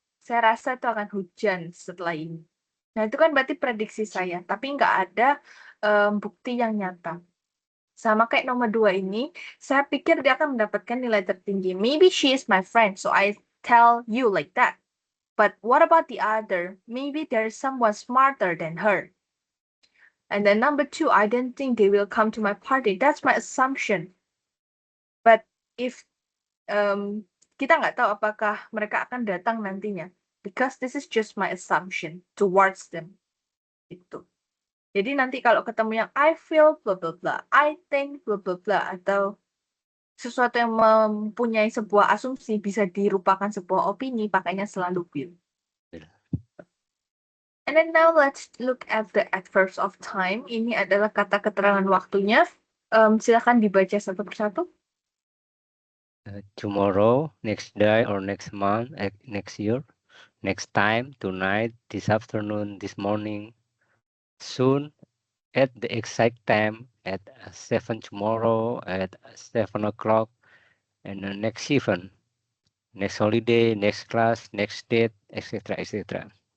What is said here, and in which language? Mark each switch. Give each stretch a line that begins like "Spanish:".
Indonesian: Saya rasa itu akan hujan setelah ini. Nah, itu kan berarti prediksi saya, tapi nggak ada bukti yang nyata. Sama kayak nomor 2 ini, saya pikir dia akan mendapatkan nilai tertinggi.
English: Maybe she is my friend, so I tell you like that. But what about the other? Maybe there's someone smarter than her. And then number 2, I don't think they will come to my party. That's my assumption. But if
Indonesian: kita nggak tahu apakah mereka akan datang nantinya.
English: Because this is just my assumption towards them.
Indonesian: Itu. Jadi nanti kalau ketemu yang
English: I feel blah blah
Indonesian: blah, I think blah blah blah, atau sesuatu yang mempunyai sebuah asumsi bisa dirupakan sebuah opini, pakainya selalu will.
English: And then now let's look at the adverbs of time.
Indonesian: Ini adalah kata keterangan waktunya. Silakan dibaca satu persatu.
English: Tomorrow, next day or next month, next year, next time, tonight, this afternoon, this morning, soon, at the exact time, at 7 tomorrow, at 7 o'clock, and the next event, next holiday, next class, next date, etc., etc.